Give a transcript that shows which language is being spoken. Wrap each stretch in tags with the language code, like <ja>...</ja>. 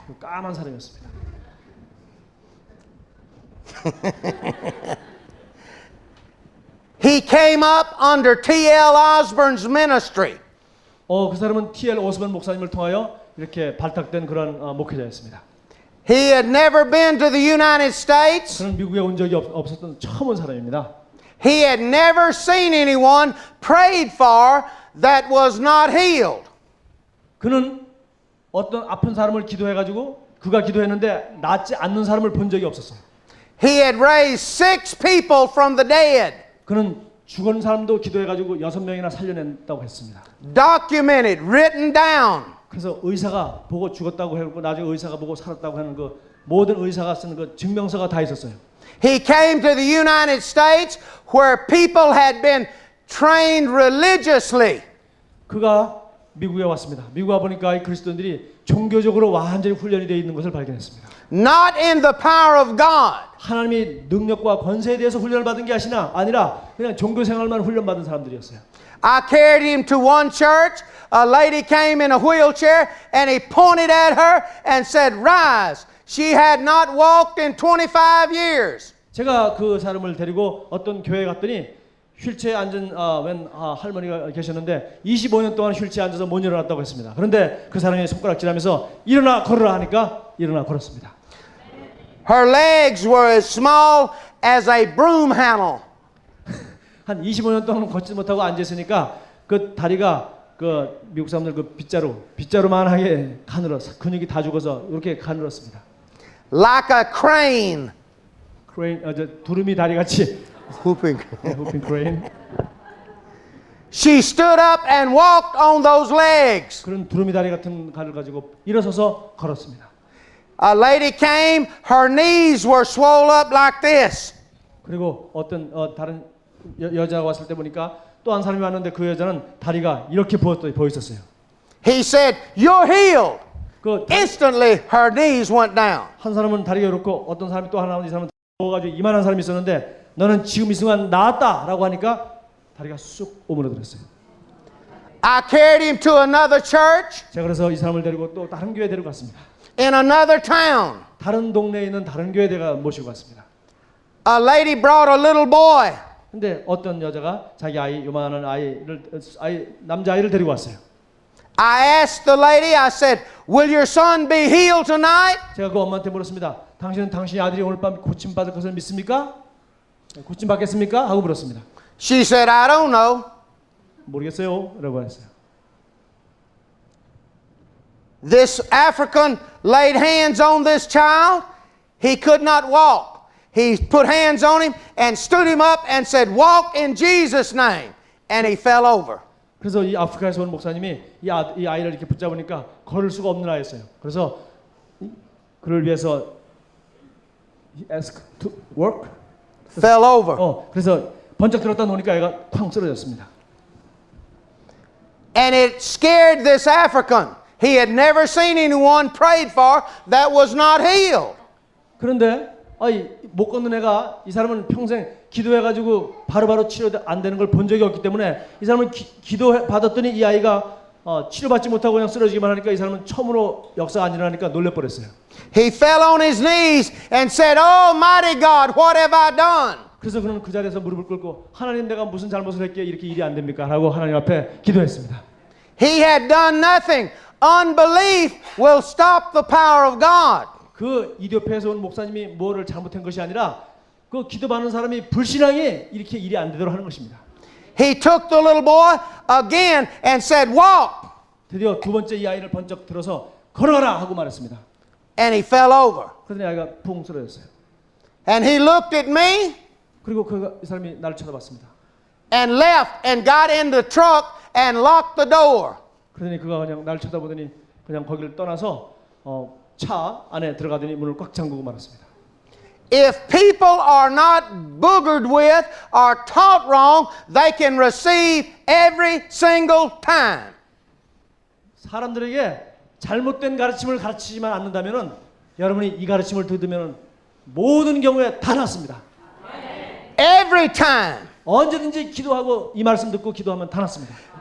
<ko>까만 사람이었습니다.</ko> <en>He came up under T.L. Osborne's ministry.</en> <ko>그 사람은 T.L. 오스본 목사님을 통하여 이렇게 발탁된 그런 목회자였습니다.</ko> <en>He had never been to the United States.</en> <ko>그는 미국에 온 적이 없었던 처음 온 사람입니다.</ko> <en>He had never seen anyone prayed for that was not healed.</en> <ko>그는 어떤 아픈 사람을 기도해가지고 그가 기도했는데 낫지 않는 사람을 본 적이 없었어요.</ko> <en>He had raised 6 people from the dead.</en> <ko>그는 죽은 사람도 기도해가지고 6명이나 살려냈다고 했습니다.</ko> <en>Documented, written down.</en> <ko>그래서 의사가 보고 죽었다고 했고 나중에 의사가 보고 살았다고 하는 그 모든 의사가 쓰는 그 증명서가 다 있었어요.</ko> <en>He came to the United States where people had been trained religiously.</en> <ko>그가 미국에 왔습니다. 미국에 와보니까 이 그리스도인들이 종교적으로 완전히 훈련이 되어 있는 것을 발견했습니다.</ko> <en>Not in the power of God.</en> <ko>하나님이 능력과 권세에 대해서 훈련을 받은 게 아니라 그냥 종교 생활만 훈련받은 사람들이었어요.</ko> <en>I carried him to one church. A lady came in a wheelchair and he pointed at her and said, "Rise." She had not walked in 25 years.</en> <ko>제가 그 사람을 데리고 어떤 교회에 갔더니 휠체어에 앉은 할머니가 계셨는데 25년 동안 휠체어에 앉아서 못 일어났다고 했습니다. 그런데 그 사람이 손가락질하면서 일어나 걸으라 하니까 일어나 걸었습니다.</ko> <en>Her legs were as small as a broom handle.</en> <ko>한 25년 동안 걷지 못하고 앉아 있으니까 그 다리가 그 미국 사람들 그 빗자루만하게 가늘어서 근육이 다 죽어서 이렇게 가늘었습니다.</ko> <en>Like a crane.</en> <ko>두루미 다리 같이</ko> <en>Whooping. 호핑 크레인. She stood up and walked on those legs.</en> <ko>그런 두루미 다리 같은 가를 가지고 일어서서 걸었습니다.</ko> <en>A lady came, her knees were swole up like this.</en> <ko>그리고 어떤 다른 여자가 왔을 때 보니까 또 한 사람이 왔는데 그 여자는 다리가 이렇게 보여 있었어요.</ko> <en>He said, "You're healed."</en> <ko>그</ko> <en>Instantly, her knees went down.</en> <ko>한 사람은 다리가 이렇고 어떤 사람이 또 하나 이 사람은 가지고 이만한 사람이 있었는데 너는 지금 이 순간 나았다라고 하니까 다리가 쑥 오므려들었어요.</ko> <en>I carried him to another church</en> <ko>제가 그래서 이 사람을 데리고 또 다른 교회 데려갔습니다.</ko> <en>in another town.</en> <ko>다른 동네에 있는 다른 교회 내가 모시고 갔습니다.</ko> <en>A lady brought a little boy.</en> <ko>근데 어떤 여자가 자기 아이 요만한 남자아이를 데리고 왔어요.</ko> <en>I asked the lady, I said, will your son be healed tonight?</en> <ko>제가 그 엄마한테 물었습니다. 당신은 당신의 아들이 오늘 밤 고침받을 것을 믿습니까? 고침받겠습니까? 하고 물었습니다.</ko> <en>She said, I don't know.</en> <ko>모르겠어요 라고 했어요.</ko> <en>This African laid hands on this child. He could not walk. He put hands on him and stood him up and said, walk in Jesus' name. And he fell over.</en> <ko>그래서 이 아프리카에서 온 목사님이 이 아이를 이렇게 붙잡으니까 걸을 수가 없는 아이였어요. 그래서 그를 위해서</ko> <en>he asked to work. Fell over.</en> <ko>그래서 번쩍 들었다 놓으니까 애가 쾅 쓰러졌습니다.</ko> <en>And it scared this African. He had never seen anyone prayed for that was not healed.</en> <ko>그런데 못 걷는 애가 이 사람은 평생 기도해가지고 바로바로 치료 안 되는 걸 본 적이 없기 때문에 이 사람은 기도 받았더니 이 아이가 치료받지 못하고 그냥 쓰러지기만 하니까 이 사람은 처음으로 역사가 안 일어나니까 놀래버렸어요.</ko> <en>He fell on his knees and said, Almighty God, what have I done?</en> <ko>그래서 그는 그 자리에서 무릎을 꿇고 하나님 내가 무슨 잘못을 했기에 이렇게 일이 안 됩니까? 라고 하나님 앞에 기도했습니다.</ko> <en>He had done nothing. Unbelief will stop the power of God.</en> <ko>그 이디오피아에서 온 목사님이 뭐를 잘못한 것이 아니라 그 기도받는 사람이 불신앙이 이렇게 일이 안 되도록 하는 것입니다.</ko> <en>He took the little boy again and said, walk.</en> <ko>드디어 두 번째 이 아이를 번쩍 들어서 걸어가라 하고 말했습니다.</ko> <en>And he fell over.</en> <ko>그러더니 아이가 붕 쓰러졌어요.</ko> <en>And he looked at me</en> <ko>그리고 이 사람이 나를 쳐다봤습니다.</ko> <en>and left and got in the truck and locked the door.</en> <ko>그러더니 그가 그냥 나를 쳐다보더니 그냥 거기를 떠나서 차 안에 들어가더니 문을 꽉 잠그고 말았습니다.</ko> <en>If people are not boogered with or taught wrong, they can receive every single time.</en> <ko>사람들에게 잘못된 가르침을 가르치지만 않는다면은 여러분이 이 가르침을 듣으면은 모든 경우에 다 낫습니다.</ko> <en>Every time.</en> <ko>언제든지 기도하고 이 말씀 듣고 기도하면 다 낫습니다.</ko>